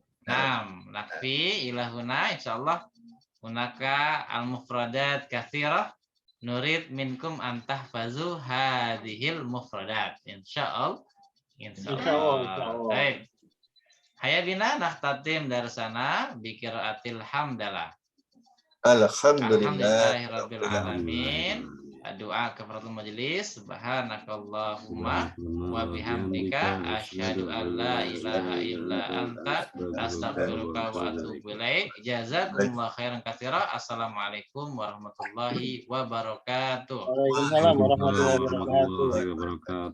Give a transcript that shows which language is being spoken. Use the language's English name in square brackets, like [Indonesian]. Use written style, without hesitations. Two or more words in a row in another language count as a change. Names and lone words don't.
[Arabic] نكتفي إلى هنا إن شاء الله هناك المفردات كثيرة نريد منكم أن تحفظوا هذه المفردات إن شاء الله. [Indonesian] Baik. [Arabic] هيا بنا نختتم درسنا بقراءة الحمدلة. الحمد لله رب العالمين. [Indonesian] Doa [Arabic] كفارة المجلس. سبحانك اللهم وبحمدك أشهد أن لا إله إلا أنت أستغفرك وأتوب إليك. جزاكم الله خيرا كثيرا. السلام عليكم ورحمة الله وبركاته. وعليكم السلام ورحمة الله وبركاته.